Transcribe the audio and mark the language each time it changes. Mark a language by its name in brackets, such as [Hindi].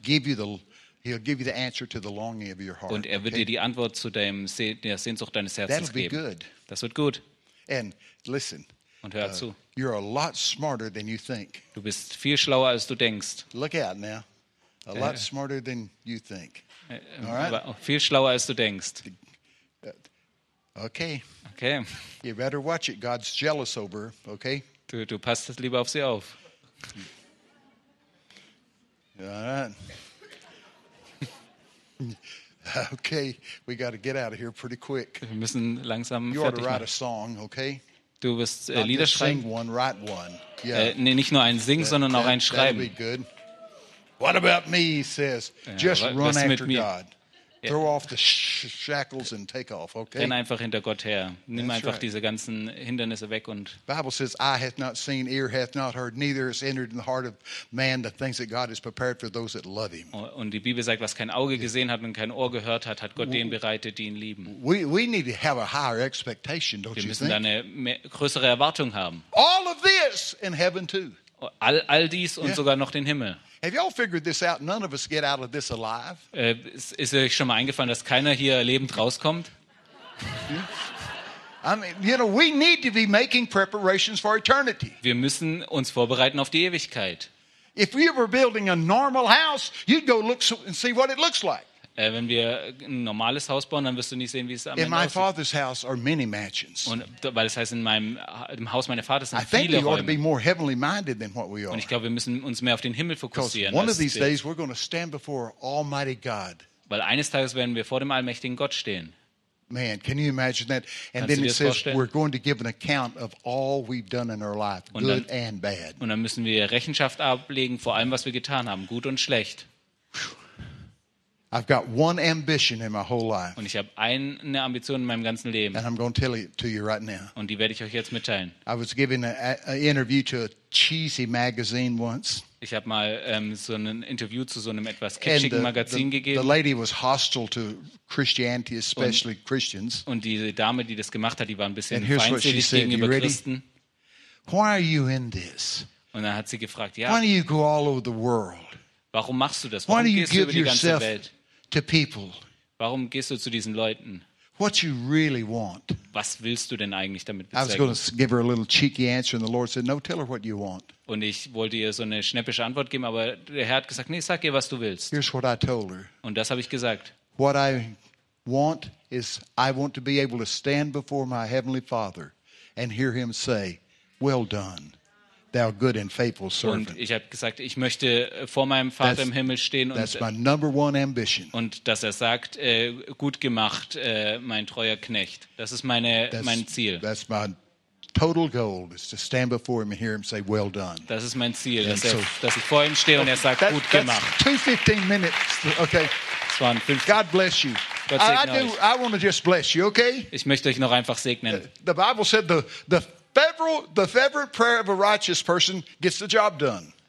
[English] He'll give you the answer to the longing of your heart. [German] Und er wird dir die Antwort zu der Sehnsucht deines Herzens geben. [English] That'll be good. [German] Das wird gut. [English] And listen. [German] Und hör zu. [English] You're a lot smarter than you think. [German] Du bist viel schlauer als du denkst. [English] Look out now. A lot smarter than you think. All right? [German] Viel schlauer als du denkst. [English] Okay. Okay. You better watch it. God's jealous over. Okay. [German] Du passt es lieber auf sie auf. [English] All right. Okay. We got to get out of here pretty quick. [German] Wir müssen langsam fertig. [English] You ought to write a song, okay? [German] Du wirst Lieder schreiben. [English] Sing one, write one. Yeah. [German] Nee, nicht nur ein Sing, sondern auch ein Schreiben. [English] That'll be good. What about me, he says. Just run after God. Throw off the shackles and take off, okay? [German] Renn einfach hinter Gott her. Nimm einfach diese ganzen Hindernisse weg und [English] Bible says, eye hath not seen, ear hath not heard, neither has entered in the heart of man the things that God has prepared for those that love him. [German] Und die Bibel sagt, was kein Auge gesehen hat und kein Ohr gehört hat, hat Gott denen bereitet, die ihn lieben. [English] We need to have a higher expectation, don't you think? [German] Wir müssen eine größere Erwartung haben. [English] All of this in heaven too. [German] All dies und sogar noch den Himmel. [English] Have you all figured this out? None of us get out of this alive. [German] Ist euch schon mal eingefallen, dass keiner hier lebend rauskommt? [English] I mean, you know, we need to be making preparations for eternity. [German] Wir müssen uns vorbereiten auf die Ewigkeit. [English] If we were building a normal house, you'd go look and see what it looks like. [German] Wenn wir ein normales Haus bauen, dann wirst du nicht sehen, wie es am Ende [English] in my father's house are many mansions. [German] Und weil das heißt, in dem Haus meines Vaters sind viele Räume. [English] Ought to be more heavenly minded than what we are. [German] Und ich glaube, wir müssen uns mehr auf den Himmel fokussieren. [English] One of these days we're going to stand before Almighty God. [German] Weil eines Tages werden wir vor dem allmächtigen Gott stehen. [English] Man, can you imagine that? And then it says we're going to give an account of all we've done in our life, good and bad. [German] Und dann müssen wir Rechenschaft ablegen vor allem, was wir getan haben, gut und schlecht. [English] I've got one ambition in my whole life. [German] Und ich habe eine Ambition in meinem ganzen Leben. [English] And I'm going to tell it to you right now. [German] Und die werde ich euch jetzt mitteilen. [English] I was giving an interview to a cheesy magazine once. [German] Ich habe mal so ein Interview zu so einem etwas kitschigen Magazin gegeben. [English] The lady was hostile to Christianity, especially Christians. [German] Und die Dame, die das gemacht hat, die war ein bisschen feindselig gegenüber Christen. [English] Why are you in this? [German] Und dann hat sie gefragt, ja. [English] Why do you go all over the world? [German] Warum machst du das? Warum gehst du über die ganze Welt? [English] To people. [German] Warum gehst du zu diesen Leuten? [English] What you really want? [German] Was willst du denn eigentlich damit bezwecken? [English] I was going to give her a little cheeky answer, and the Lord said, "No, tell her what you want." [German] Und ich wollte ihr so eine schnäppische Antwort geben, aber der Herr hat gesagt, nee, sag ihr, was du willst. [English] Here's what I told her. [German] Und das habe ich gesagt. [English] What I want is I want to be able to stand before my heavenly Father and hear Him say, "Well done." Thou good and faithful servant. [German] Und ich habe gesagt, ich möchte vor meinem Vater im Himmel stehen und, [English] that's my number one ambition. [German] Und dass er sagt, gut gemacht, mein treuer Knecht. Das ist mein Ziel. [English] That's my total goal is to stand before him and hear him say, "Well done." [German] Das ist mein Ziel, dass ich vor ihm stehe und er sagt, gut [English] that's [German] gemacht. [English] 2:15 minutes. Okay. God bless you. I want to just bless you. Okay. [German] Ich möchte euch noch einfach segnen. [English] The Bible said the fervent prayer of a righteous person gets the job done.